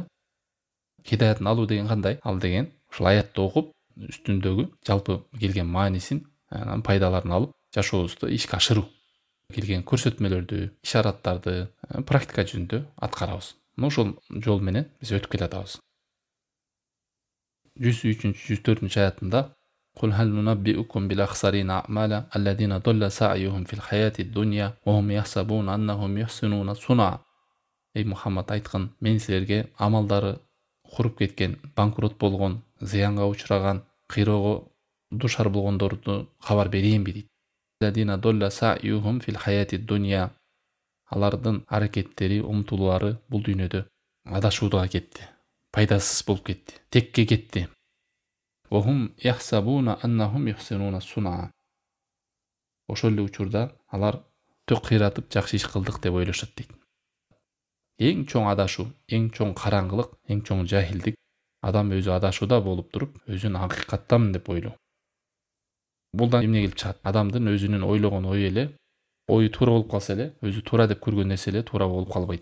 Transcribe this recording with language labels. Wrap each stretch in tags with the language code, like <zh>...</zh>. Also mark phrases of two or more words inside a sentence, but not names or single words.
<ky>Хидаятын алуу деген кандай? Ал деген ушул аятты окуп, үстүндөгү жалпы келген маанисин, анын пайдаларын алып, жашообузду ишке ашыруу. Келген көрсөтмөлөрдү, ишараттарды практика жүзүндө аткарабыз. Ошол жол менен биз өтүп келатабыз.</ky> <ar>103-104 аятында قل هل ننبئكم بالأخسرين أعمالا الذين ضل سعيهم في الحياة الدنيا وهم يحسبون أنهم يحسنون صنعا.</ar> <ky>Ey Muhammed айткан, мен силерге амалдары куруп кеткен, банкрот болгон, зыянга учураган, кыйроого душар болгондорду кабар берейинби дейт.</ky> <ar>الذين ضل سعيهم في الحياة الدنيا.</ar> <ky>Алардын аракеттери, умтулуулары бул дүйнөдө адашууга кетти. Пайдасыз болуп кетти. Текке кетти.</ky> <ar>وهم يحسبون أنهم يحسنون صنعا.</ar> <ky>Ошол эле учурда алар төк кыйратып жакшы иш кылдык деп ойлошот дейт. Эң чоң адашуу, эң чоң караңгылык, эң чоң жахилдик адам өзү адашууда болуп туруп, өзүн акыйкаттамын деп ойлоо. Булдан эмне келип чыгат? Адамдын өзүнүн ойлогон ою эле, ою туура болуп калса эле, өзү туура деп көргөн нерсе эле туура болуп калбайт.</ky>